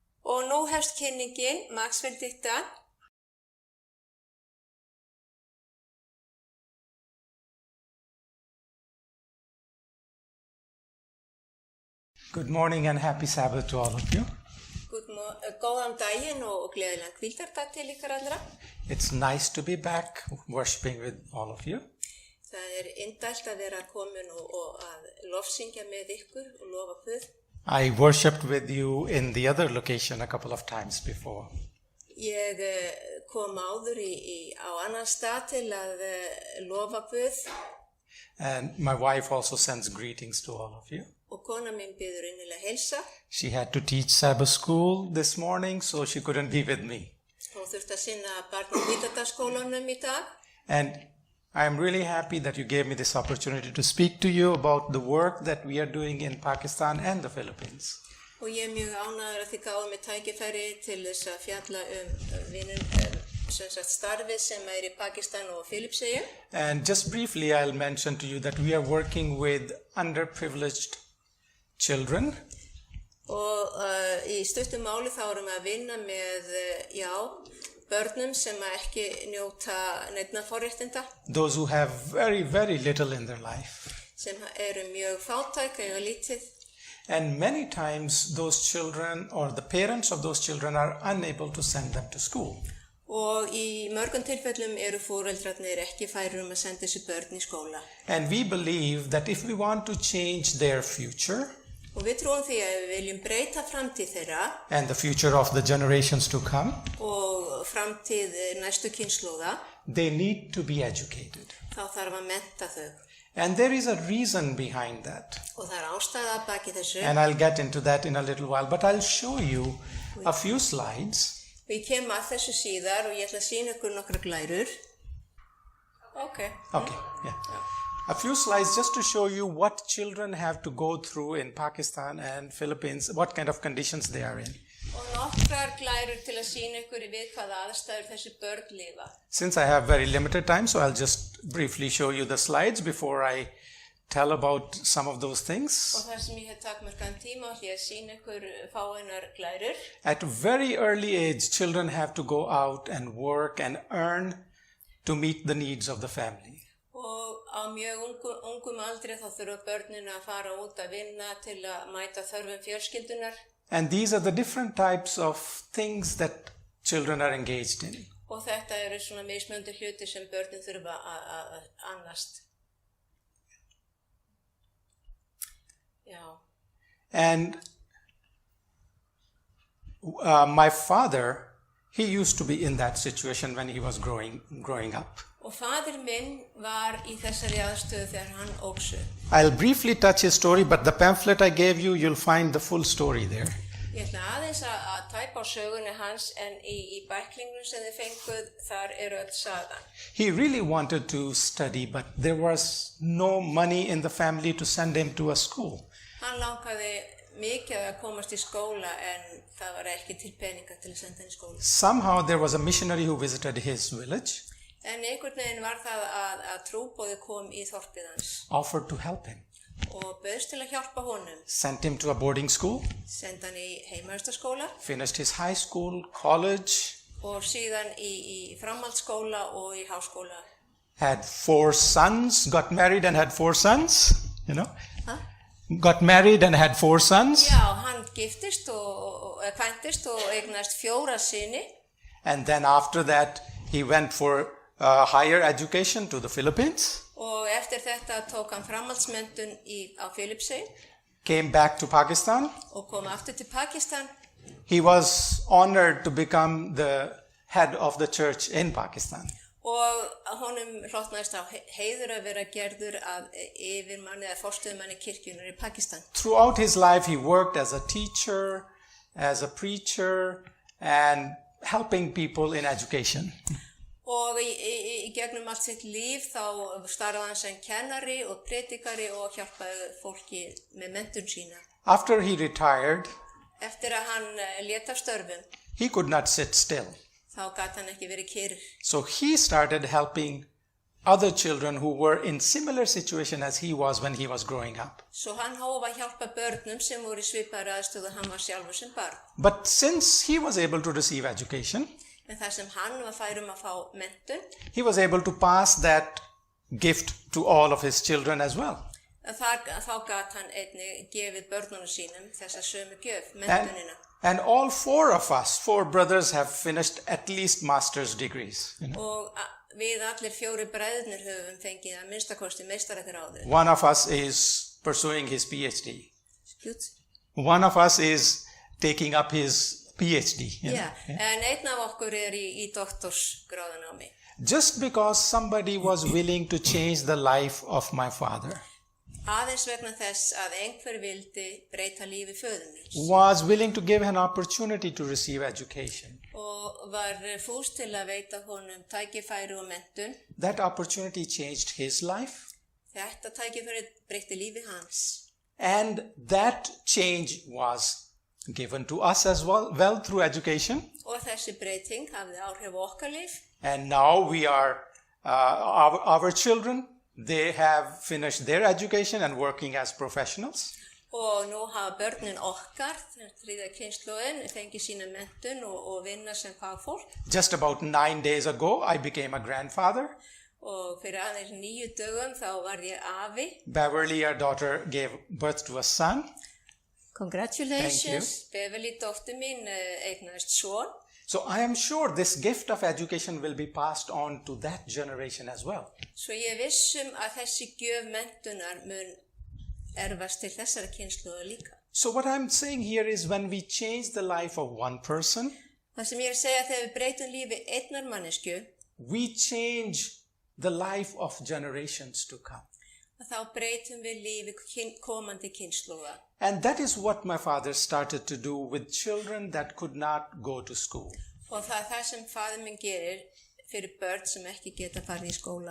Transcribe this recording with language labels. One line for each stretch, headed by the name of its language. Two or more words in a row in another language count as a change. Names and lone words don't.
Icelandic: Og nú hefst kynningin, Maxwell Ditta.
English: Good morning and happy Sabbath to all of you.
Icelandic: Góðan daginn og gleðilegan hvíldardag til ykkar allra.
English: It's nice to be back worshiping with all of you.
Icelandic: Það indælt að vera komin og að lofsyngja með ykkur og lofa Guð.
English: I worshipped with you in the other location a couple of times before.
Icelandic: Ég kom áður á annan stað til að lofa Guð.
English: And my wife also sends greetings to all of you.
Icelandic: Og kona mín biður innilega heilsa.
English: She had to teach Sabbath school this morning, so she couldn't be with me.
Icelandic: Hún þurfti að sinna barnahvíldardagsskólanum í dag.
English: And I am really happy that you gave me this opportunity to speak to you about the work that we are doing in Pakistan and the Philippines.
Icelandic: Og ég mjög ánægður að þið gáðu mig tækifæri til þess að fjalla starfið sem í Pakistan og Filippseyjum.
English: And just briefly I'll mention to you that we are working with underprivileged children.
Icelandic: Og í stuttum máli þá erum við að vinna með börnum sem ekki njóta neinna forréttinda.
English: Those who have very, very little in their life.
Icelandic: Sem eru mjög fátæk eða lítið.
English: And many times those children or the parents of those children are unable to send them to school.
Icelandic: Og í mörgum tilfellum eru foreldrarnir ekki færir að senda þessi börn í skóla.
English: And we believe that if we want to change their future,
Icelandic: og við trúum því að við viljum breyta framtíð þeirra,
English: and the future of the generations to come,
Icelandic: og framtíð næstu kynslóða,
English: they need to be educated.
Icelandic: Þá þarf að mennta þau.
English: And there is a reason behind that.
Icelandic: Og það ástæða baki þessu.
English: And I'll get into that in a little while, but I'll show you a few slides.
Icelandic: Við kemum að þessu síðar og ég ætla að sýna ykkur nokkra glærur.
English: Okay, yeah. A few slides just to show you what children have to go through in Pakistan and Philippines, what kind of conditions they are in.
Icelandic: Og nokkrar glærur til að sýna ykkur við hvaða aðstæður þessi börn lifa.
English: Since I have very limited time, so I'll just briefly show you the slides before I tell about some of those things.
Icelandic: Og þar sem ég hef takmarkaðan tíma ætla ég að sýna ykkur fáeinar glærur.
English: At a very early age, children have to go out and work and earn to meet the needs of the family.
Icelandic: Og á mjög ungum aldri þá þurfa börnin að fara út að vinna til að mæta þörfum fjölskyldunar.
English: And these are the different types of things that children are engaged in.
Icelandic: Og þetta eru svona mismunandi hluti sem börnin þurfa að annast.
English: And my father, he used to be in that situation when he was growing up.
Icelandic: Og fadir minn var í þessari aðstöðu þegar hann óx upp.
English: I'll briefly touch his story, but the pamphlet I gave you, you'll find the full story there.
Icelandic: Ég ætla aðeins að tæpa á sögunni hans, en í bæklingnum sem þið fenguð, þar öll sagan.
English: He really wanted to study, but there was no money in the family to send him to a school.
Icelandic: Hann langaði mikið að komast í skóla, en það var ekki til peninga til að senda hann í skóla.
English: Somehow there was a missionary who visited his village.
Icelandic: En einhvern veginn var það að trúboði kom í þorpið hans.
English: Offered to help him.
Icelandic: Og bauðst til að hjálpa honum.
English: Sent him to a boarding school.
Icelandic: Senda hann í heimavistarskóla.
English: Finished his high school, college.
Icelandic: Og síðan í framhaldsskóla og í háskóla.
English: Had 4 sons, got married and had 4 sons, you know. Got married and had 4 sons.
Icelandic: Já, hann giftist og kvæntist og eignast 4 syni.
English: And then after that he went for higher education to the Philippines.
Icelandic: Og eftir þetta tók hann framhaldsmenntun á Filippseyjum.
English: Came back to Pakistan.
Icelandic: Og kom aftur til Pakistan.
English: He was honored to become the head of the church in Pakistan.
Icelandic: Og honum hlotnaðist á heiður að vera gerður að yfirmanni eða forstöðumanni kirkjunnar í Pakistan.
English: Throughout his life he worked as a teacher, as a preacher, and helping people in education.
Icelandic: Og í gegnum allt sitt líf þá starfaði hann sem kennari og predikari og hjálpaði fólki með menntun sína.
English: After he retired,
Icelandic: eftir að hann lét af störfum,
English: he could not sit still.
Icelandic: Þá gat hann ekki verið kyrr.
English: So he started helping other children who were in similar situation as he was when he was growing up.
Icelandic: Svo hann hóf að hjálpa börnum sem voru í svipaðri aðstöðu hann var sjálfur sem barn.
English: But since he was able to receive education,
Icelandic: En þar sem hann var fær að fá menntun,
English: he was able to pass that gift to all of his children as well.
Icelandic: þá gat hann einnig gefið börnunum sínum þessa sömu gjöf, menntunina.
English: And all four brothers have finished at least master's degrees.
Icelandic: Og við allir 4 bræðurnir höfum fengið að minnstakosti meistaragráðu.
English: One of us is pursuing his PhD. Excuse? One of us is taking up his PhD.
Icelandic: En einn af okkur í doktorsgráðunámi.
English: Just because somebody was willing to change the life of my father.
Icelandic: Aðeins vegna þess að einhver vildi breyta lífi föður míns.
English: Was willing to give an opportunity to receive education.
Icelandic: Og var fús til að veita honum tækifæri og menntun.
English: That opportunity changed his life.
Icelandic: Þetta tækifæri breytti lífi hans.
English: And that change was given to us as well through education.
Icelandic: Og þessi breyting hafði áhrif á okkar líf.
English: And now we are, our children, they have finished their education and working as professionals.
Icelandic: Og nú hafa börnin okkar, þriðja kynslóðin, fengið sína menntun og vinna sem fagfólk.
English: Just about 9 days ago, I became a grandfather.
Icelandic: Og fyrir aðeins 9 dögum þá var ég afi.
English: Beverly, our daughter, gave birth to a son. Congratulations. Beverly,
Icelandic: dóttir mín, eignaðist son.
English: So I am sure this gift of education will be passed on to that generation as well.
Icelandic: Svo ég vissum að þessi gjöf menntunar mun erfast til þessara kynslóða líka.
English: So what I'm saying here is when we change the life of one person,
Icelandic: Það sem ég að segja þegar við breytum lífi einnar manneskju,
English: we change the life of generations to come.
Icelandic: Þá breytum við lífi komandi kynslóða.
English: And that is what my father started to do with children that could not go to school.
Icelandic: Og það sem faðir minn gerir fyrir börn sem ekki geta farið í skóla.